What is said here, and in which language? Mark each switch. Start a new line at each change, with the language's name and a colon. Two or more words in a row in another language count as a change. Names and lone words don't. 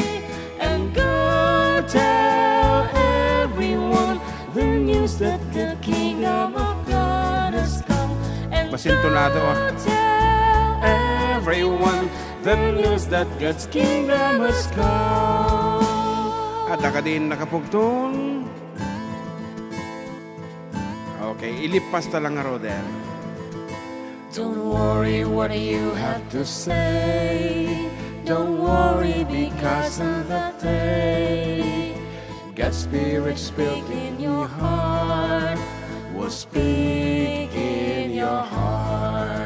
English: And go tell everyone the news that the kingdom of God has come. And go tell everyone the news that God's kingdom has come.
Iloko: Adda ka din nakapugtong. Okay, ilipas ta lang nga Roder.
English: Don't worry what you have to say. Don't worry because of the day. God's Spirit speak in your heart. Will speak in your heart.